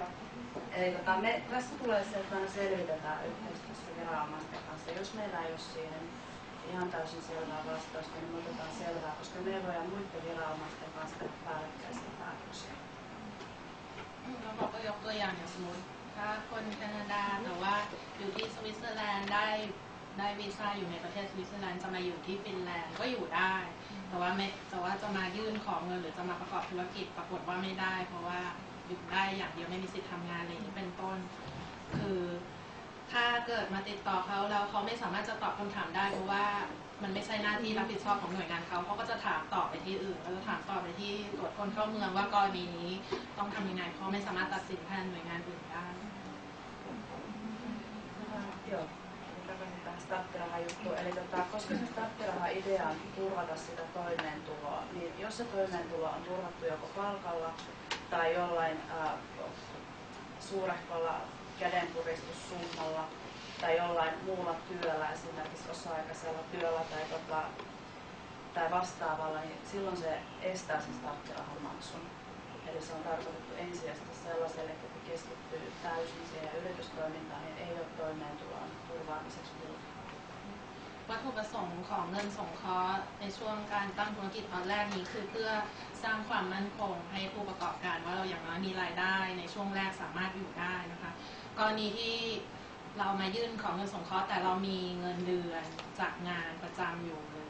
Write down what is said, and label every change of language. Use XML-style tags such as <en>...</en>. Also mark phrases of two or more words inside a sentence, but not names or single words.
<fi>Eli me tässä tulee se, että aina selvitetään yhteistyössä viranomaisten kanssa. Jos meillä ei ole siihen ihan täysin selvää vastausta, niin me otetaan selvää, koska me ei voida muiden viranomaisten kanssa tehdä päällekkäisiä päätöksiä.</fi> <th>เราก็ยกตัวอย่างอย่างสมมติถ้าคนแคนาดาแต่ว่าอยู่ที่สวิตเซอร์แลนด์ได้วีซ่าอยู่ในประเทศสวิตเซอร์แลนด์จะมาอยู่ที่ฟิ นแลนด์ก็อยู่ได้แต่ว่าจะมายื่นขอเงินหรือจะมาประกอบธุรกิจปรากฏว่าไม่ได้เพราะว่าอยู่ได้อย่างเดียวไม่มีสิทธิ์ทำงานอะไรอย่างนี้เป็นต้นคือถ้าเกิดมาติดต่อเขาแล้วเขาไม่สามารถจะตอบคำถามได้เพราะว่ามันไม่ใช่หน้าที่รับผิดชอบของหน่วยงานเขาก็จะถามต่อไปที่อื่นเขาจะถามต่อไปที่ตรวจคนเข้าเมืองว่ากรณีนี้ต้องทำยังไงเขาไม่สามารถตัดสินแทนหน่วยงานอื่นได้</th> <fi>Joo, takaisin tähän starttiraha-juttuun. Eli koska se starttiraha-idea on turvata sitä toimeentuloa, niin jos se toimeentulo on turvattu joko palkalla tai jollain suurehkolla kädenpuristussummalla tai jollain muulla työllä, esimerkiksi osa-aikaisella työllä tai vastaavalla, niin silloin se estää sen starttirahan maksun. Eli se on tarkoitettu ensisijaisesti sellaiselle, että keskittyy täysin siihen yritystoimintaan ja ei ole toimeentulon turvaamiseksi muuta.</fi> <th>วัตถุประสงค์ของเงินสงเคราะห์ในช่วงการตั้งธุรกิจตอนแรกนี้คือเพื่อสร้างความมั่นคงให้ผู้ประกอบการว่าเราอย่างน้อยมีรายได้ ในช่วงแรกสามารถอยู่ได้นะคะกรณีที่เรามายื่นของเงินสงเคราะห์แต่เรามีเงินเดือนจากงานประจำอยู่หรือ</th>